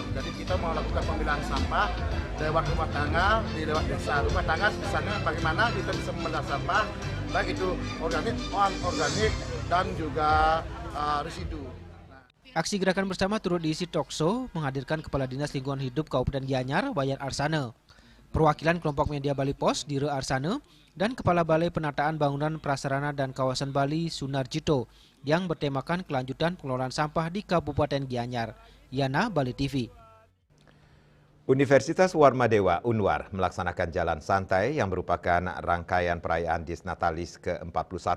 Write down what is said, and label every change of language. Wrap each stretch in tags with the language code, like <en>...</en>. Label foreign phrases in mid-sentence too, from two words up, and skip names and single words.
<id>Jadi kita mau lakukan pemilahan sampah lewat rumah tangga, lewat desa. Rumah tangga misalnya bagaimana kita bisa memilah sampah baik itu organik, non-organik dan juga residu. Aksi gerakan bersama turut diisi talkshow menghadirkan Kepala Dinas Lingkungan Hidup Kabupaten Gianyar, Wayan Arsane, perwakilan kelompok media Bali Pos, Dire Arsane, dan Kepala Balai Penataan Bangunan Prasarana dan Kawasan Bali, Sunarjito, yang bertemakan kelanjutan pengelolaan sampah di Kabupaten Gianyar. Yana, Bali TV. Universitas Warmadewa Unwar melaksanakan Jalan Santai yang merupakan rangkaian perayaan Disnatalis ke-41.</id>